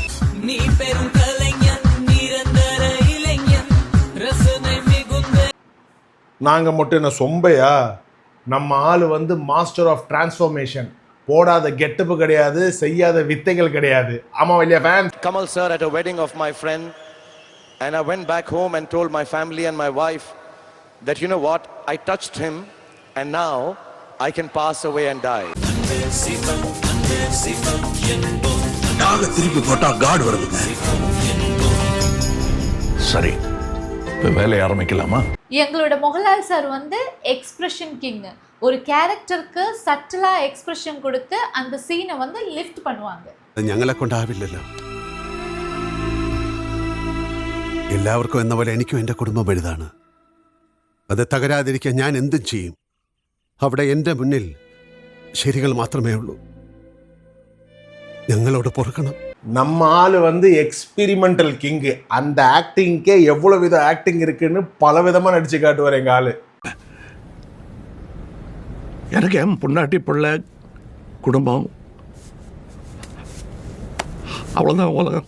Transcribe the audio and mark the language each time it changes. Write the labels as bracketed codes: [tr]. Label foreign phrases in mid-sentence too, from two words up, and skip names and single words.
[ta] நீ பெரும் கலைஞன், நிரந்தர இளைஞன், ரசனை மிகுந்த. நாங்க மட்டும் என்ன சொம்பையா? நம்ம ஆளு [en] master of transformation. [ta] போடாத கெட்டப்பு கிடையாது, செய்யாத வித்தைகள் கிடையாது. ஆமா இல்லையா ஃபேன்? [en] Kamal sir at a wedding of my friend, and I went back home and told my family and my wife that you know what, I touched him and now I can pass away and die. [ta] டாக திருப்பி போட்டா காட் வருதுங்க. சரி, இப்போ வேலையை ஆரம்பிக்கலாமா? எங்களோட மோகன்லால் சார் [en] expression king. [ta] ஒரு கேரக்டருக்கு சட்டலா எக்ஸ்பிரஷன் கொடுத்து அந்த சீனை லிஃப்ட் பண்ணுவாங்க. [ml] ഞങ്ങളെ കൊണ്ടാവില്ലല്ലോ. എല്ലാവർക്കും എന്ന പോലെ എനിക്കും എൻ്റെ കുടുംബം വലുതാണ്. അത് തകരാതിരിക്കാൻ ഞാൻ എന്തും ചെയ്യും. അവിടെ എൻ്റെ മുന്നിൽ ശരികൾ മാത്രമേ ഉള്ളൂ. ഞങ്ങളോട് പൊറുക്കണം. [ta] நம்ம ஆளு [en] experimental king. [ta] அந்த ஆக்டிங்க்கே எவ்வளவு வித ஆக்டிங் இருக்குன்னு பல விதமா நடிச்சு காட்டுவார் எங்க ஆளு. எனக்கு என் பொண்டாட்டி பிள்ளை குடும்பம் அவ்வளோதான் உலகம்.